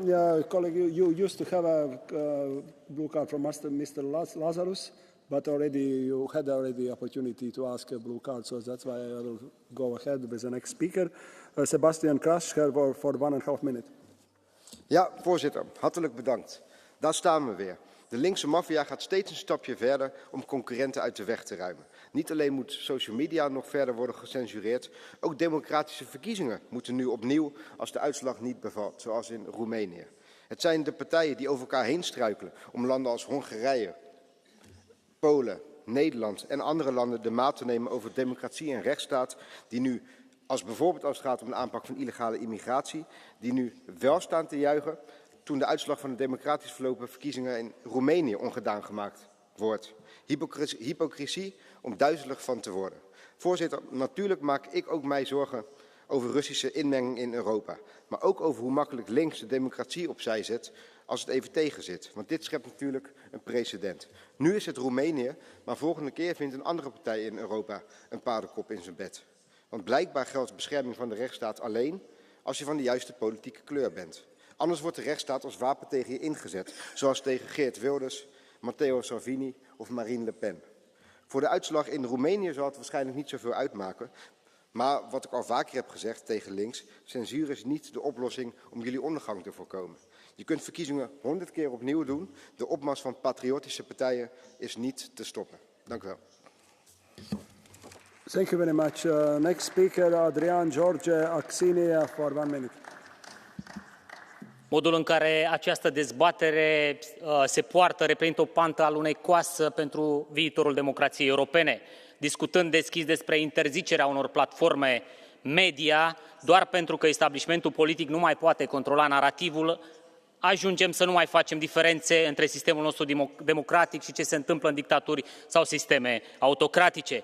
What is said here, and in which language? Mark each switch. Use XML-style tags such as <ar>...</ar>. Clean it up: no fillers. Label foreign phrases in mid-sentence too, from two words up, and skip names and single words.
<en>Colleague, you used to have a blue card from Mr. Lazarus, but you had the opportunity to ask a blue card, so that's why I will go ahead with the next speaker. Sebastian Kras for 1.5 minutes.</en> <nl>Ja, voorzitter, hartelijk bedankt. Daar staan we weer. De linkse maffia gaat steeds een stapje verder om concurrenten uit de weg te ruimen. Niet alleen moet</nl> <en>social media</en> <nl>nog verder worden gecensureerd, ook democratische verkiezingen moeten nu opnieuw als de uitslag niet bevalt, zoals in Roemenië. Het zijn de partijen die over elkaar heen struikelen om landen als Hongarije, Polen, Nederland en andere landen de maat te nemen over democratie en rechtsstaat, die nu, bijvoorbeeld als het gaat om de aanpak van illegale immigratie, die nu wel staan te juichen toen de uitslag van de democratisch verlopen verkiezingen in Roemenië ongedaan gemaakt wordt. Hypocrisie om duizelig van te worden. Voorzitter, natuurlijk maak ik ook mij zorgen over Russische inmenging in Europa. Maar ook over hoe makkelijk links de democratie opzij zet als het even tegen zit. Want dit schept natuurlijk een precedent. Nu is het Roemenië, maar volgende keer vindt een andere partij in Europa een paardenkop in zijn bed. Want blijkbaar geldt bescherming van de rechtsstaat alleen als je van de juiste politieke kleur bent. Anders wordt de rechtsstaat als wapen tegen je ingezet, zoals tegen Geert Wilders, Matteo Salvini of Marine Le Pen. Voor de uitslag in Roemenië zal het waarschijnlijk niet zoveel uitmaken. Maar wat ik al vaker heb gezegd tegen links, censuur is niet de oplossing om jullie ondergang te voorkomen. Je kunt verkiezingen 100 keer opnieuw doen. De opmars van patriotische partijen is niet te stoppen. Dank u wel.</nl> <en>Thank you very much. Next speaker, Adrian George Axinia for 1 minute.</en> <ro>Modul în care această dezbatere se poartă reprezintă o pantă alunecoasă pentru viitorul democrației europene. Discutând deschis despre interzicerea unor platforme media, doar pentru că establishmentul politic nu mai poate controla narativul, ajungem să nu mai facem diferențe între sistemul nostru democratic și ce se întâmplă în dictaturi sau sisteme autocratice.</ro>